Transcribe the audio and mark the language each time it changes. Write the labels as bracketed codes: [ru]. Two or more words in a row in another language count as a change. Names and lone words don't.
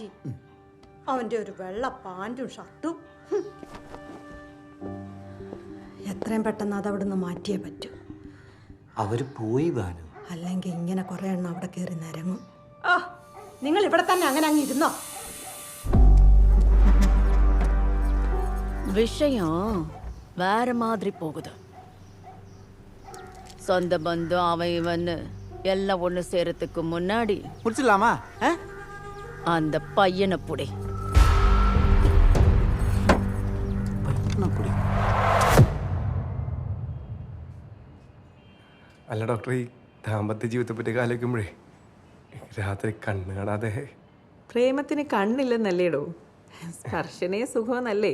[ml] അവന്റെ ഒരു വെള്ള പാൻറ്റും ഷർട്ടും. എത്രയും പെട്ടെന്ന് അതവിടുന്ന് മാറ്റിയേ പറ്റൂ. അവര് പോയി ബാനു. അല്ലെങ്കിൽ ഇങ്ങനെ കുറെ എണ്ണം അവിടെ കയറി നിരങ്ങും. നിങ്ങൾ ഇവിടെ തന്നെ അങ്ങനെ അങ്ങ് ഇരുന്നോ? [ta] விஷயம் வேற மாதிரி போகுது. சொந்த பந்தம் அவன் இவன்னு எல்லாம் ஒண்ணு சேரத்துக்கு முன்னாடி முடிச்சிடலாமா? அந்த பையனை புடி. [ml] അല്ല ഡോക്ടർ, ഈ ദാമ്പത്യ ജീവിതത്തെ പറ്റി ആലോചിക്കുമ്പോഴേ രാത്രി കണ്ണ് കാണാതെ. പ്രേമത്തിന് കണ്ണില്ലെന്നല്ലേടോ, സ്പർശനേ സുഖമെന്നല്ലേ?